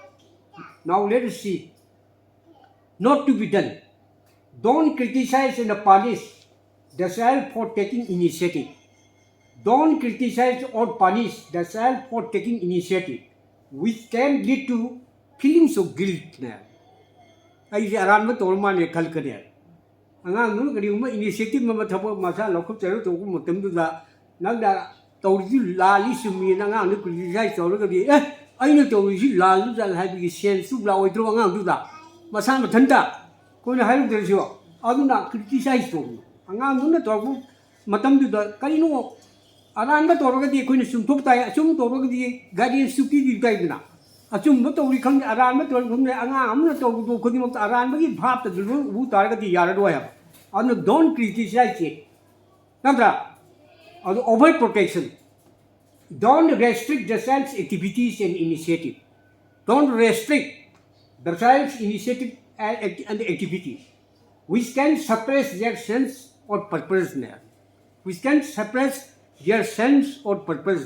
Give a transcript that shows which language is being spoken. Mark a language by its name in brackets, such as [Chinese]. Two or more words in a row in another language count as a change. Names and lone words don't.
[English] Now let us see. Not to be done. Don't criticize and punish the child for taking initiative. Don't criticize or punish the child for taking initiative, which can lead to feelings of guilt. [Manipuri] ꯑꯩꯁꯦ ꯑꯔꯥꯟꯕ ꯇꯧꯔ ꯃꯥꯜꯂꯦ ꯈꯜꯂꯛꯀꯅꯤ ꯑꯉꯥꯡꯗꯨꯅ ꯀꯔꯤꯒꯨꯝꯕ ꯏꯅꯤꯁꯤꯌꯦꯇꯤꯚ ꯑꯃ ꯊꯕꯛ ꯃꯁꯥ ꯂꯧꯈꯠꯆꯔꯒ ꯇꯧꯕ ꯃꯇꯝꯗꯨꯗ ꯅꯪꯅ ꯇꯧꯔꯤꯁꯤ ꯂꯥꯜꯂꯤ ꯆꯨꯝꯃꯤꯅ ꯑꯉꯥꯡꯗꯨ ꯀ꯭ꯔꯤꯇꯤꯁꯥꯏꯖ ꯇꯧꯔꯒꯗꯤ ꯑꯩꯅ ꯇꯧꯔꯤꯁꯤ ꯂꯥꯜꯂꯨꯖꯥꯠ ꯍꯥꯏꯕꯒꯤ ꯁꯦꯟꯁꯁꯨ ꯂꯥꯛꯑꯣꯏꯗ꯭ꯔꯣ ꯑꯉꯥꯡꯗꯨꯗ ꯃꯁꯥ ꯃꯊꯟꯇ ꯑꯩꯈꯣꯏꯅ ꯍꯥꯏꯔꯨꯗ꯭ꯔꯁꯨ ꯑꯗꯨꯅ ꯀ꯭ꯔꯤꯇꯤꯁꯥꯏꯖ ꯇꯧꯕꯅꯤ ꯑꯉꯥꯡꯗꯨꯅ ꯇꯧꯔꯛꯄ ꯃꯇꯝꯗꯨꯗ ꯀꯔꯤꯅꯣ ꯑꯔꯥꯟꯕ ꯇꯧꯔꯒꯗꯤ ꯑꯩꯈꯣꯏꯅ ꯆꯨꯝꯊꯣꯛ ꯇꯥꯏ ꯑꯆꯨꯝ ꯇꯧꯔꯒꯗꯤ ꯒꯥꯏꯗꯦꯟꯁꯁꯨ ꯄꯤꯕꯤꯕ ꯇꯥꯏꯗꯅ ꯑꯆꯨꯝꯕ ꯇꯧꯔꯤ ꯈꯪꯗꯦ ꯑꯔꯥꯟꯕ ꯇꯧꯔꯤ ꯈꯪꯗꯦ ꯑꯉꯥꯡ ꯑꯃꯅ ꯇꯧꯕꯗꯣ ꯈꯨꯗꯤꯡꯃꯛꯇ ꯑꯔꯥꯟꯕꯒꯤ ꯚꯥꯞꯇ ꯂꯣꯏ ꯎꯕ ꯇꯥꯔꯒꯗꯤ ꯌꯥꯔꯔꯣꯏ ꯍꯥꯏꯕ ꯑꯗꯨꯅ [English] don't criticize it [Manipuri] ꯅꯠꯇ꯭ꯔꯥ ꯑꯗꯨ [English] over protection don't restrict the child's activities and initiative. Don't restrict the child's initiative and activities, which can suppress their sense or purpose. Which can suppress their sense or purpose.